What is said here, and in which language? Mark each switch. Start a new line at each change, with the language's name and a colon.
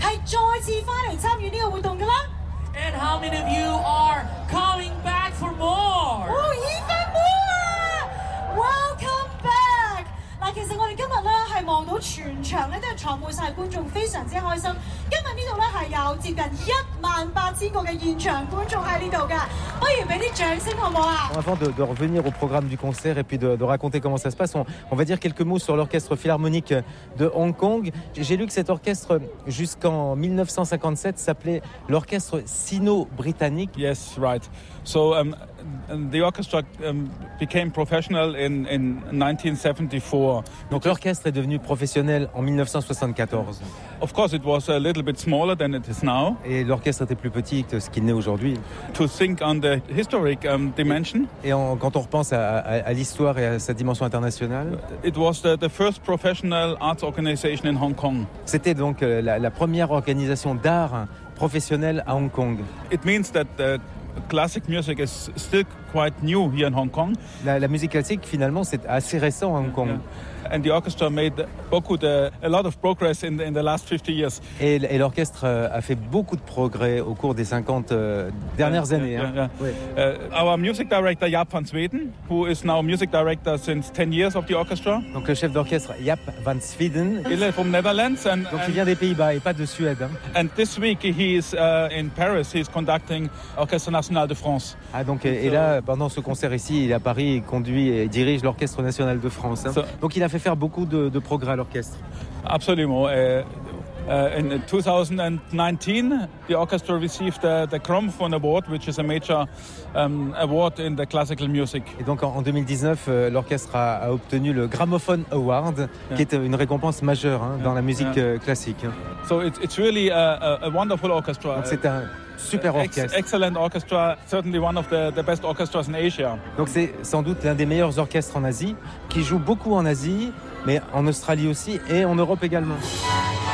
English: And how many of you are coming back for more? Oh, even more! Welcome back!
Chinese: 其實我們今天是看到全場都是坐滿了觀眾，非常開心。
French: Avant de revenir au programme du concert et puis de raconter comment ça se passe, on va dire quelques mots sur l'orchestre philharmonique de Hong Kong. J'ai lu que cet orchestre, jusqu'en 1957, s'appelait l'orchestre sino-britannique.
English: Yes, right. So the orchestra became professional in 1974.
French: Donc l'orchestre est devenu professionnel en 1974.
English: Of course, it was a little bit smaller than it is now.
French: Et l'orchestre était plus petit que ce qu'il n'est aujourd'hui.
English: To think on the historic dimension.
French: Quand on repense à l'histoire et à sa dimension internationale.
English: It was the first professional arts organization in Hong Kong.
French: C'était donc la première organisation d'art professionnelle à Hong Kong.
English: It means that the classic music is still quite new here in Hong Kong.
French: La musique classique, finalement, c'est assez récent à Hong Kong.
English: Yeah. And the orchestra made a lot of progress in the last 50 years.
French: Et l'orchestre a fait beaucoup de progrès au cours des 50 dernières années.
English: Our music director Jaap van Zweden, who is now music director since 10 years of the orchestra.
French: Donc le chef d'orchestre Jaap van Zweden. Il est
English: from Netherlands and
French: donc il vient des Pays-Bas et pas de Suède. Hein.
English: And this week he is in Paris. He is conducting Orchestre National de France.
French: Ah donc et là pendant ce concert ici, il est à Paris, il conduit et dirige l'Orchestre National de France. Hein. Donc il a fait faire beaucoup de progrès à l'orchestre. Absolument.
English: In 2019, the orchestra received the Gramophone Award, which is a major award in the classical music.
French: Et donc en 2019, l'orchestre a obtenu le Gramophone Award, qui est une récompense majeure dans la musique classique.
English: So it's really a wonderful orchestra.
French: Donc c'est un super orchestre.
English: Excellent orchestra, certainly one of the best orchestras in Asia.
French: Donc c'est sans doute l'un des meilleurs orchestres en Asie, qui joue beaucoup en Asie, mais en Australie aussi et en Europe également.